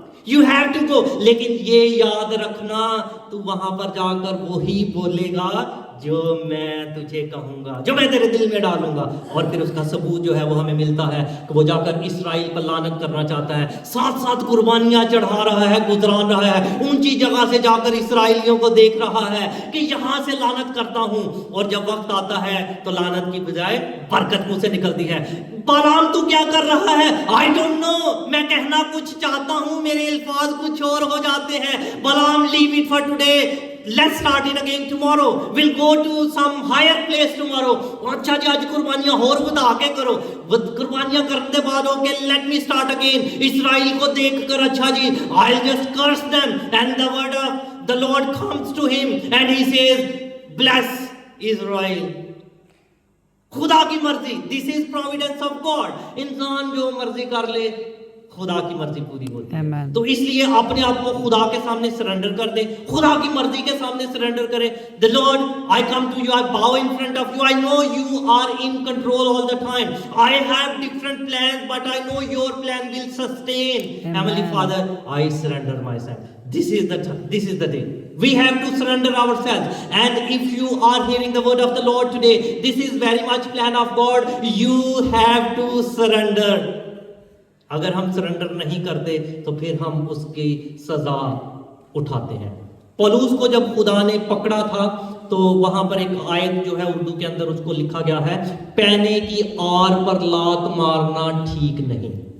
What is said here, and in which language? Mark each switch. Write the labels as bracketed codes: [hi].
[en] you have to go۔ [ur] لیکن یہ یاد رکھنا تو وہاں پر جا کر وہی بولے گا جو میں تجھے کہوں گا، جو میں تیرے دل میں ڈالوں گا۔ اور پھر اس کا ثبوت جو ہے وہ ہمیں ملتا ہے کہ وہ جا کر اسرائیل پر لعنت کرنا چاہتا ہے، ساتھ ساتھ قربانیاں چڑھا رہا ہے، گزران رہا ہے، اونچی جگہ سے جا کر اسرائیلیوں کو دیکھ رہا ہے کہ یہاں سے لعنت کرتا ہوں، اور جب وقت آتا ہے تو لعنت کی بجائے برکت منہ سے نکلتی ہے۔ بالام تو کیا کر رہا ہے؟ [en] I don't know، [ur] میں کہنا کچھ چاہتا ہوں، میرے الفاظ کچھ اور ہو جاتے ہیں۔ بالام [en] leave it for today، let's start it again tomorrow, we'll go to some higher place tomorrow. [ur] اچھا جی آج قربانیاں اور بدا کے کرو, قربانیاں کرنے کے بعد ہو کہ [en] let me start again. [ur] اسرائیل کو دیکھ کر اچھا جی [en] I'll just curse them, and the word of the Lord comes to him and he says bless Israel. [ur] خدا کی مرضی, [en] this is providence of God. [ur] انسان جو مرضی کر لے خدا کی مرضی پوری ہوتی ہے. تو اس لیے اپنے آپ کو خدا کے سامنے سرنڈر کر دیں, خدا کی مرضی کے سامنے سرنڈر کریں. [en] The Lord, I come to you, I bow in front of you, I know you are in control all the time. I have different plans, but I know your plan will sustain. Heavenly Father, I surrender myself. This is the day. We have to surrender ourselves. And if you are hearing the word of the Lord today, this is very much plan of God. You have to surrender. [ur] اگر ہم surrender نہیں کرتے تو پھر ہم اس کی سزا اٹھاتے ہیں. پولوس کو جب خدا نے پکڑا تھا تو وہاں پر ایک آیت جو ہے اردو کے اندر اس کو لکھا گیا ہے, پینے کی آر پر لات مارنا ٹھیک نہیں.